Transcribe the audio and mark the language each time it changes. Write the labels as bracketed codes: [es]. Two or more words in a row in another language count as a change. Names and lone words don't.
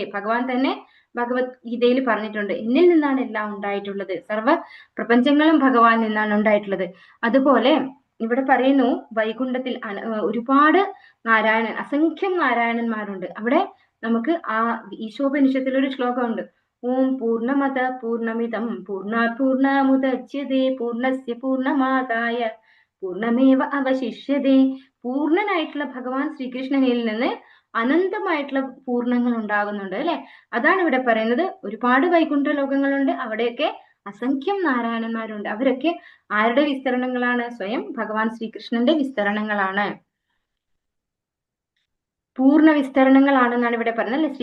[ml] ഭഗവാൻ തന്നെ ഭഗവത്ഗീതയിൽ പറഞ്ഞിട്ടുണ്ട്, എന്നിൽ നിന്നാണ് എല്ലാം ഉണ്ടായിട്ടുള്ളത്, സർവ പ്രപഞ്ചങ്ങളും ഭഗവാൻ നിന്നാണ് ഉണ്ടായിട്ടുള്ളത്. അതുപോലെ ഇവിടെ പറയുന്നു, വൈകുണ്ഠത്തിൽ ഒരുപാട് അസംഖ്യം നാരായണന്മാരുണ്ട്. അവിടെ നമുക്ക് ആ ഈശോപനിഷത്തിൽ ഒരു ശ്ലോകമുണ്ട്, [sa] ഓം പൂർണ്ണമത പൂർണ്ണമിതം പൂർണ്ണാത് പൂർണ്ണമുദച്യതേ പൂർണ്ണസ്യ പൂർണ്ണമാദായ പൂർണ്ണമേവ അവശിഷ്യതേ. [ml] പൂർണ്ണനായിട്ടുള്ള ഭഗവാൻ ശ്രീകൃഷ്ണനിൽ നിന്ന് അനന്തമായിട്ടുള്ള പൂർണ്ണങ്ങൾ ഉണ്ടാകുന്നുണ്ട് അല്ലെ? അതാണ് ഇവിടെ പറയുന്നത്. ഒരുപാട് വൈകുണ്ഠ ലോകങ്ങളുണ്ട്, അവിടെയൊക്കെ അസംഖ്യം നാരായണന്മാരുണ്ട്. അവരൊക്കെ ആരുടെ വിസ്തരണങ്ങളാണ്? സ്വയം ഭഗവാൻ ശ്രീകൃഷ്ണന്റെ വിസ്തരണങ്ങളാണ്, പൂർണ്ണ വിസ്തരണങ്ങളാണെന്നാണ് ഇവിടെ പറയുന്നത് അല്ലെ?